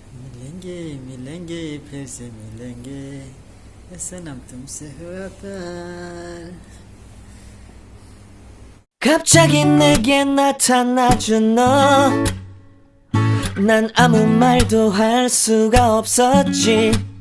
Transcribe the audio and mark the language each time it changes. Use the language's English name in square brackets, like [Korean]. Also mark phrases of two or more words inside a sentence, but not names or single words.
[Hindi] मिलेंगे फिर से मिलेंगे ये सनम तुमसे हुआ प्यार [Korean] 갑자기 내게 나타나준 너 난 아무 말도 할 수가 없었지